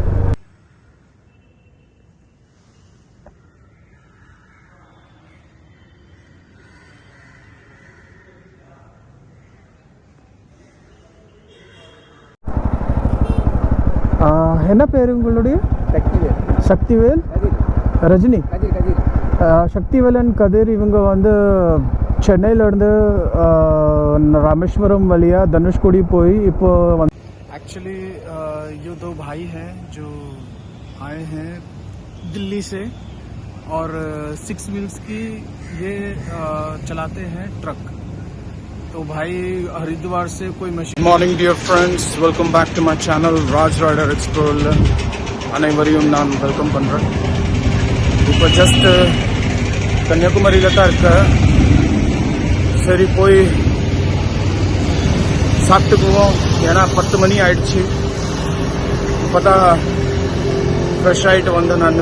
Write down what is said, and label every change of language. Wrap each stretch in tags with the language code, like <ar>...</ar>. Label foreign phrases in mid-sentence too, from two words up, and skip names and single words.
<ta>என்ன பேர் உங்களுடைய? சக்திவேல், ரஜினி, சக்திவேல் அண்ட் கதிர். இவங்க வந்து சென்னையிலேருந்து ராமேஸ்வரம் வழியா தனுஷ்கோடி போய் இப்போ।</ta> <hi>एक्चुअली ये दो भाई हैं जो आए हैं दिल्ली से और 6 व्हील्स की ये चलाते हैं ट्रक। तो भाई हरिद्वार से कोई मशीन।</hi> <en>Morning dear friends, welcome back to my channel Raj Rider Explore.</en> <ta>अनेवரையும் நான் வெல்கம் பண்றேன். இப்போ ஜஸ்ட் கன்னியாகுமரியில தான் இருக்க. சரி போய் சாப்பிட்டுக்குவோம். ஏன்னா 10 மணி ஆயிடுச்சு. இப்போதான் ஃப்ரெஷ் ஆகிட்டு வந்தேன் நான்.</ta>